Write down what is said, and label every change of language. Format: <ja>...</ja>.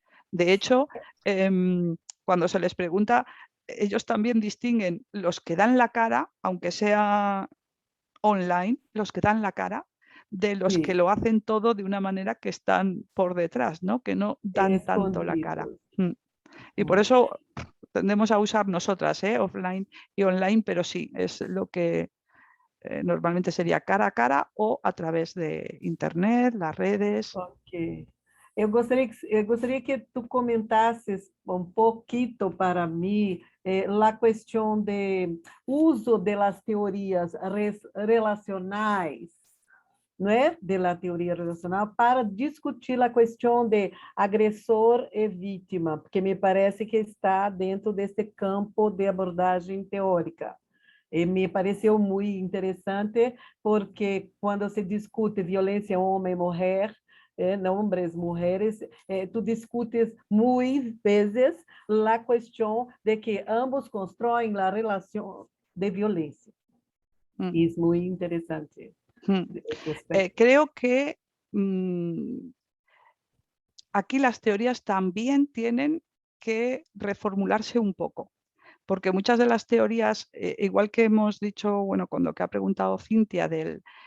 <es>De hecho, cuando se les pregunta, ellos también distinguen los que dan la cara, aunque sea online, los que dan la cara, de los que lo hacen todo de una manera que están por detrás, ¿no? Que no dan tanto la cara. Y por eso tendemos a usar nosotras, offline y online, pero sí, es lo que normalmente sería cara a cara o a través de internet, las redes. Ok.</es> <pt>Eu gostaria que tu comentasses pouquinho para mim a questão de uso das teorias relacionais não é,</pt> <es>de la teoria relacional,</es> <pt>para discutir a questão de agressor e vítima, porque me parece que está dentro desse campo de abordagem teórica. E me pareceu muito interessante, porque quando se discute violência homem-mulher, não hombres, mulheres, tu discutes muitas vezes a questão de que ambos constroem a relação de violência.</pt> <es>Y es muy interesante. Creo que aquí las teorías también tienen que reformularse un poco, porque muchas de las teorías, igual que hemos dicho, bueno, cuando que ha preguntado Cintia del</es>